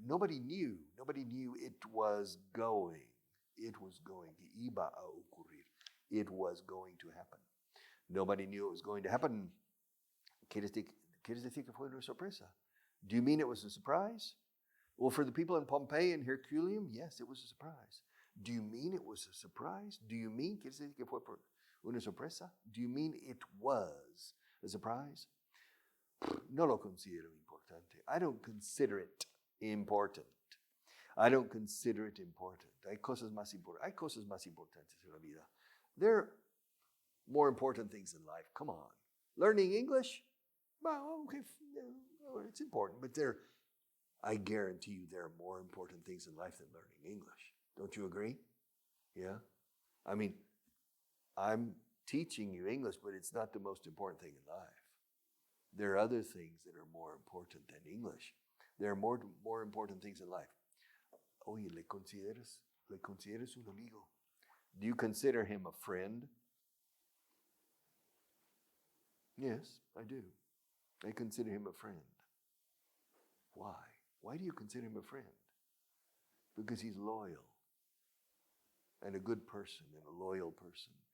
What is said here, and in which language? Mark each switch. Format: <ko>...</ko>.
<en>Nobody knew it was going. It was going.</en> <es>Que iba a ocurrir.</es> <en>It was going to happen. Nobody knew it was going to happen.</en> <es>¿Quieres decir que fue una sorpresa?</es> <en>Do you mean it was a surprise? Well, for the people in Pompeii and Herculaneum, yes, it was a surprise. Do you mean it was a surprise? Do you mean,</en> <es>¿quieres decir que fue una sorpresa?</es> <en>Do you mean it was a surprise?</en> <es>No lo considero importante.</es> <en>I don't consider it important. I don't consider it important.</en> <es>Hay cosas más importantes en la vida.</es> <en>There are more important things in life. Come on. Learning English? Well, okay, it's important, but I guarantee you there are more important things in life than learning English. Don't you agree? Yeah? I mean, I'm teaching you English, but it's not the most important thing in life. There are other things that are more important than English. There are more important things in life.</en> <es>Oye, ¿le consideras un amigo?</es> <en>Do you consider him a friend? Yes, I do. I consider him a friend. Why? Why do you consider him a friend? Because he's loyal and a good person and a loyal person.</en>